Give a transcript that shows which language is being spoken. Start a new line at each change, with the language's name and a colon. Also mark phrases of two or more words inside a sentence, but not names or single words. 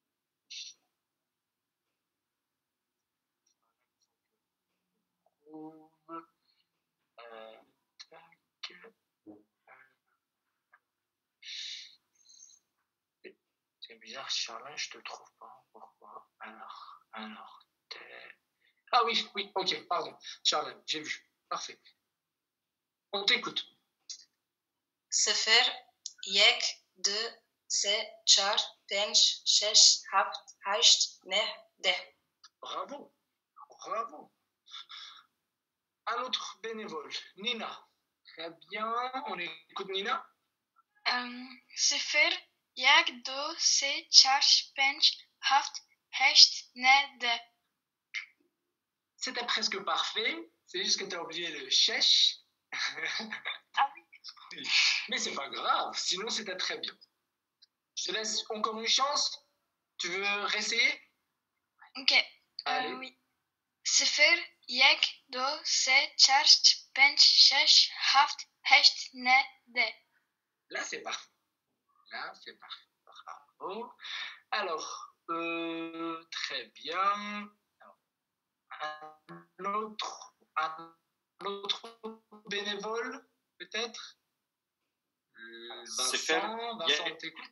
French: C'est bizarre, Charlène, je te trouve pas. Pourquoi? Alors, ah oui, ok, pardon. Charlène, j'ai vu. Parfait. On t'écoute.
Persian: صفر یک دو سه چهار پنج شش هفت هشت نه ده.
French: Bravo. Un autre bénévole, Nina. Très bien, on écoute Nina.
Persian: صفر یک دو سه چهار پنج هفت هشت نه ده.
French: C'était presque parfait, c'est juste que tu as oublié le chèche. Ah oui. Mais c'est pas grave, sinon c'était très bien. Je te laisse encore une chance. Tu veux réessayer? Ok. Allez. Oui.
Persian: صفر یک دو سه چهار پنج شش هفت هشت نه ده.
French: Là, c'est parfait. Bravo. Alors, très bien. Alors, un autre bénévole, peut-être? Vincent, on t'écoute.